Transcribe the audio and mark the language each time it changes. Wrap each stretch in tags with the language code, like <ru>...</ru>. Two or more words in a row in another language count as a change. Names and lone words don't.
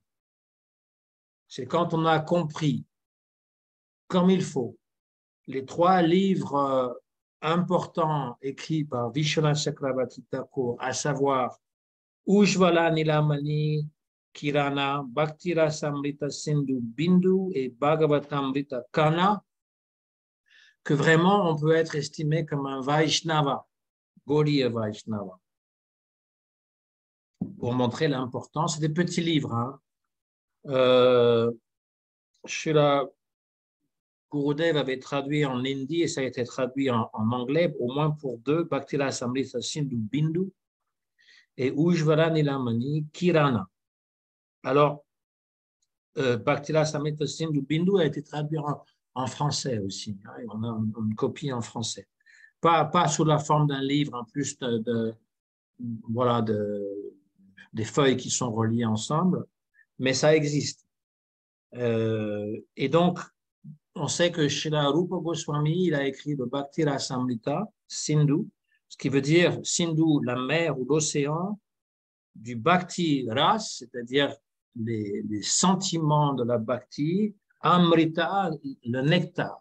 <fr>C'est quand on a compris, comme il faut, les 3 livres importants écrits par Vishwanath Chakravarti Thakur, à savoir Ujjvala Nilamani Kirana, Bhaktira Samrita Sindhu Bindu et Bhagavatamrita Kana, que vraiment on peut être estimé comme un Vaishnava, Gaudiya Vaishnava. Pour montrer l'importance, c'est des petits livres. Srila Gurudev avait traduit en hindi et ça a été traduit en anglais, au moins pour 2, Bhaktira Samrita Sindhu Bindu et Ujjvala Nilamani Kirana. Alors, Bhaktira Samrita Sindhu Bindu a été traduit en français aussi. On a une copie en français. Pas sous la forme d'un livre, en plus des feuilles qui sont reliées ensemble, mais ça existe. Et donc, on sait que Srila Rupa Goswami, il a écrit le Bhakti Rasamrita Sindhu, ce qui veut dire Sindhu, la mer ou l'océan, du Bhakti Ras, c'est-à-dire les sentiments de la Bhakti, Amrita, le nectar.</fr>